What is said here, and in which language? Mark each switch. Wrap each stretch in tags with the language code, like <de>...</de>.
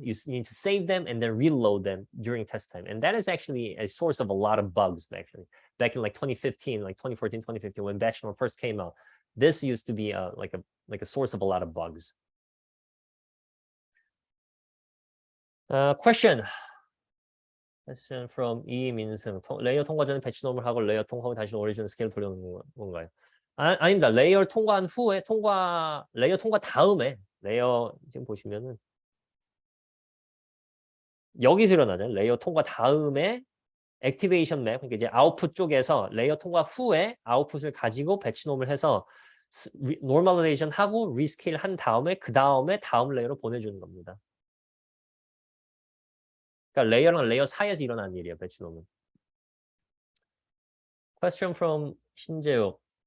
<en>You need to save them and then reload them during test time. And that is actually a source of a lot of bugs, actually. Back in 2015, 2014, 2015, when BatchNorm first came out, this used to be like a source of a lot of bugs. Question from 이민승.</en> <ko>레이어 통과 전에 배치놈을 하고 레이어 통과하고 다시 오리지널 스케일 돌려놓는 건가요? 아닙니다. 레이어 통과한 후에 레이어 통과 다음에 레이어 지금 보시면은 여기서 일어나죠. 레이어 통과 다음에 액티베이션 맵, 그러니까 이제 아웃풋 쪽에서 레이어 통과 후에 아웃풋을 가지고 배치놈을 해서 노멀라이제이션 하고 리스케일 한 다음에 다음 레이어로 보내주는 겁니다. 그러니까 레이어랑 레이어 사이에서 일어나는 일이에요, 배치놈은.</ko> <en>Question from 신재욱.</en>